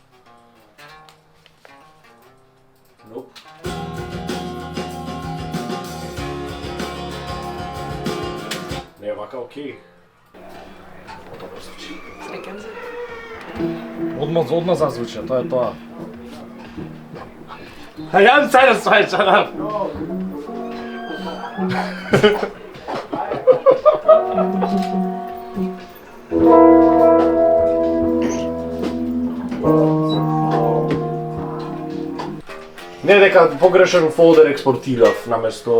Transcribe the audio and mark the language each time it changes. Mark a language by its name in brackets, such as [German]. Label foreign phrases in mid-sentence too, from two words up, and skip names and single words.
[Macedonian] Nope. Не е вака окей. Добро звучи. Среќен се. Одма зазвуча, тоа е тоа. [English] I'm satisfied, shut up! [Macedonian] Не дека погрешен фолдер експортирав наместо